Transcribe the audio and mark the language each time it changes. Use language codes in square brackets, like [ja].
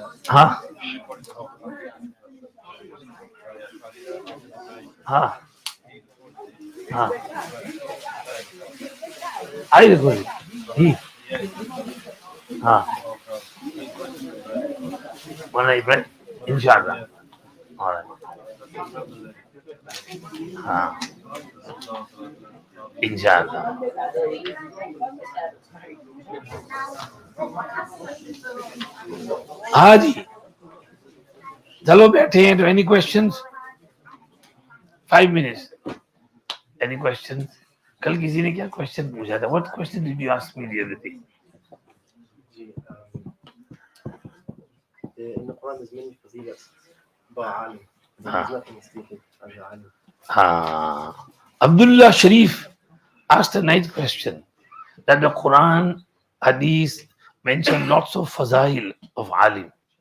[hi] हाँ हाँ हाँ आई देखो ही हाँ [en] When I pray, inshallah. All right. [hi] हाँ inshallah. हाँ जी चलो बैठे हैं. तो [en] any questions? 5 minutes. Any questions? [hi] कल किसी ने क्या question पूछा था? [en] What question did you ask me the other day? In the Quran there's many fazilats about alim. There's nothing speaking as an alim. Abdullah Sharif asked a nice question that the Quran, Hadith mention lots of fazail of alim.